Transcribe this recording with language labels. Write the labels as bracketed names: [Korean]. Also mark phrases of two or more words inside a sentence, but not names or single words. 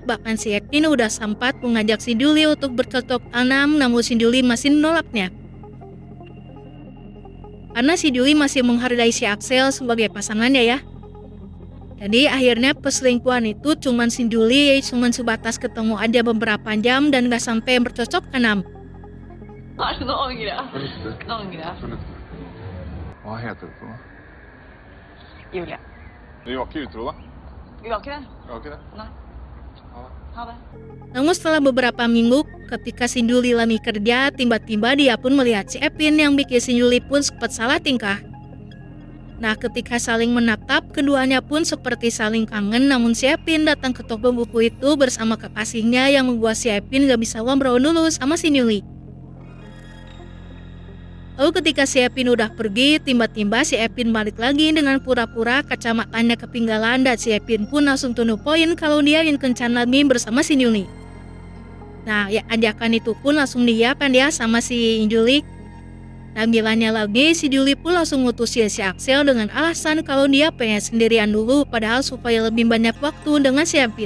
[Indonesian] Bahkan si Edwin udah sempat mengajak si Julie untuk bercocok tanam, namun si Julie masih menolaknya. Karena si Julie masih menghargai si Axel sebagai pasangannya ya. Jadi akhirnya perselingkuhan itu cuman si Julie cuman sebatas ketemu aja beberapa jam dan gak sampai bercocok tanam. [Norwegian] Nå angrer jeg. Nå angrer jeg. Hva heter du for noe? Julie. Vi var ikke utro, da. Vi var ikke det? Vi var ikke det. Nei. Ha det. Ha det. [Indonesian] Namun setelah beberapa minggu, ketika si Julie lagi kerja, tiba-tiba dia pun melihat si Epin yang bikin si Julie pun sempat salah tingkah. Nah, ketika saling menatap, keduanya pun seperti saling kangen, namun si Epin datang ke toko buku itu bersama kekasihnya yang membuat si Epin gak bisa ngobrol dulu sama si Julie. Lalu ketika si Epin udah pergi, tiba-tiba si Epin balik lagi dengan pura-pura kacamatanya ketinggalan, dan si Epin pun langsung [English] to the point [Indonesian] kalau dia ingin kencan lagi bersama si Julie. Nah, ya ajakan itu pun langsung diiyakan dia sama si Julie. Dan bilangnya lagi, si Julie pun langsung ngutusin si Axel dengan alasan kalau dia pengen sendirian dulu, padahal supaya lebih banyak waktu dengan si Epin.